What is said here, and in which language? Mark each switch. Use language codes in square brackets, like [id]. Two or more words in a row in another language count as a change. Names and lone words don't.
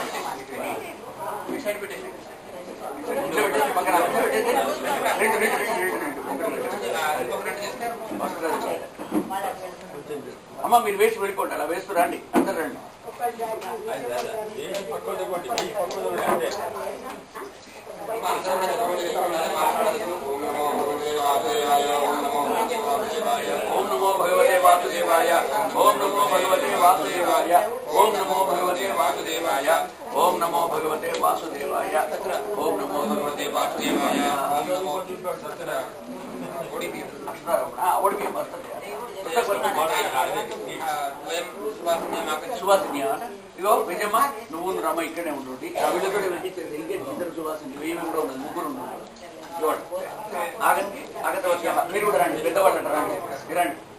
[te] పక్కన అమ్మ మీరు వేసి వెళ్ళిపోండి అలా వేస్తూ రండి అందరు రండి [sa] ఓం నమో భగవతే వాసుదేవాయ ఓం నమో భగవతే వాసుదేవాయ ఓం నమో భగవతే వాసుదేవాయ ఓం నమో భగవతే వాసుదేవాయ ఓం నమో భగవతే వాసుదేవాయ [te] ఓడిపి సువాసిని ఇగో విజయమ్మ నువ్వు రమ్మ ఇక్కడే ఉంటుంది వీళ్ళతో ఇద్దరు సువాసిని ఏమి కూడా ఉండదు ముగ్గురు ఉన్నారు ఆగండి ఆగత వచ్చి మీరు కూడా రండి పెద్దవాళ్ళు అంటారు రండి రండి